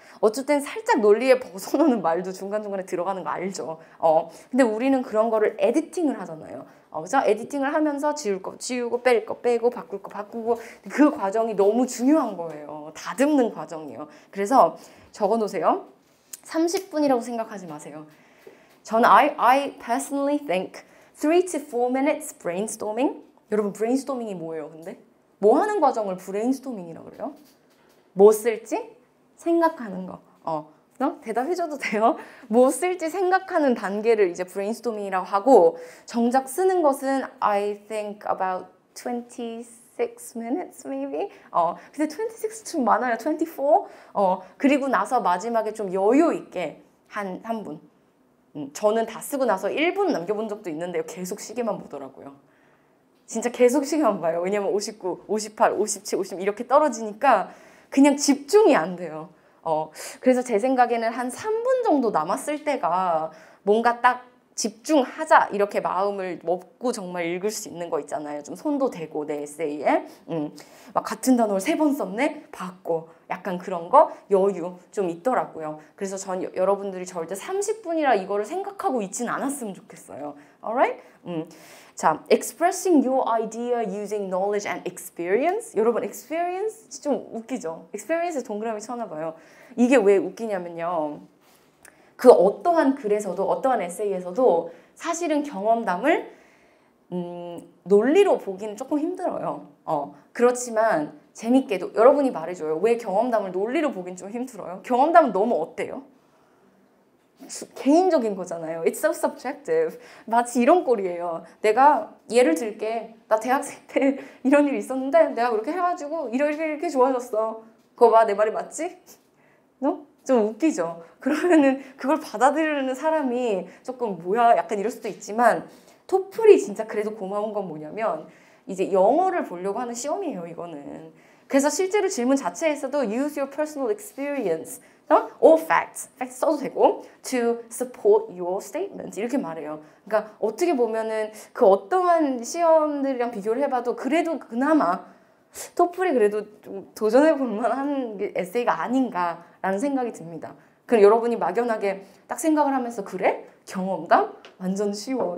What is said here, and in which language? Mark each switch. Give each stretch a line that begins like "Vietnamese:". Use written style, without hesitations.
Korean: 어쨌든 살짝 논리에 벗어나는 말도 중간중간에 들어가는 거 알죠? 근데 우리는 그런 거를 에디팅을 하잖아요. 그죠? 에디팅을 하면서 지울 거 지우고 뺄 거 빼고 바꿀 거 바꾸고 그 과정이 너무 중요한 거예요. 다듬는 과정이에요. 그래서 적어 놓으세요. 30분이라고 생각하지 마세요. 저는
English: I personally think 3 to 4 minutes brainstorming.
Korean: 여러분 brainstorming이 뭐예요, 근데? 뭐 하는 과정을 브레인스토밍이라고 그래요? 뭐 쓸지 생각하는 거. 대답해줘도 돼요? 뭐 쓸지 생각하는 단계를 이제 브레인스토밍이라고 하고 정작 쓰는 것은
English: I think about 26 minutes maybe?
Korean: 근데 26 좀 많아요. 24? 그리고 나서 마지막에 좀 여유 있게 한 분. 저는 다 쓰고 나서 1분 남겨본 적도 있는데요. 계속 시계만 보더라고요. 진짜 계속 시계만 봐요. 왜냐면 59, 58, 57, 50 이렇게 떨어지니까 그냥 집중이 안 돼요. 그래서 제 생각에는 한 3분 정도 남았을 때가 뭔가 딱 집중하자 이렇게 마음을 먹고 정말 읽을 수 있는 거 있잖아요. 좀 손도 대고 내 에세이에 막 같은 단어를 3번 썼네? 받고 약간 그런 거 여유 좀 있더라고요. 그래서 전 여러분들이 절대 30분이라 이거를 생각하고 있진 않았으면 좋겠어요.
English: Alright? 자, expressing your idea using knowledge and experience.
Korean: 여러분, experience 좀 웃기죠? experience에 동그라미 쳐놔봐요. 이게 왜 웃기냐면요. 그 어떠한 글에서도 어떠한 에세이에서도 사실은 경험담을 논리로 보기는 조금 힘들어요. 그렇지만 재밌게도 여러분이 말해줘요. 왜 경험담을 논리로 보긴 좀 힘들어요? 경험담은 너무 어때요? 개인적인 거잖아요.
English: It's so subjective.
Korean: 마치 이런 꼴이에요. 내가 예를 들게. 나 대학생 때 이런 일이 있었는데 내가 그렇게 해가지고 이렇게 좋아졌어. 그거 봐, 내 말이 맞지? 좀 웃기죠. 그러면은 그걸 받아들이는 사람이 조금 뭐야 약간 이럴 수도 있지만 토플이 진짜 그래도 고마운 건 뭐냐면 이제 영어를 보려고 하는 시험이에요, 이거는. 그래서 실제로 질문 자체에서도
English: use your personal experience or facts
Korean: 써도 되고
English: to support your statement
Korean: 이렇게 말해요. 그러니까 어떻게 보면은 그 어떠한 시험들이랑 비교를 해봐도 그래도 그나마 토플이 그래도 좀 도전해볼 만한 에세이가 아닌가라는 생각이 듭니다. 그럼 여러분이 막연하게 딱 생각을 하면서 그래? 경험담? 완전 쉬워.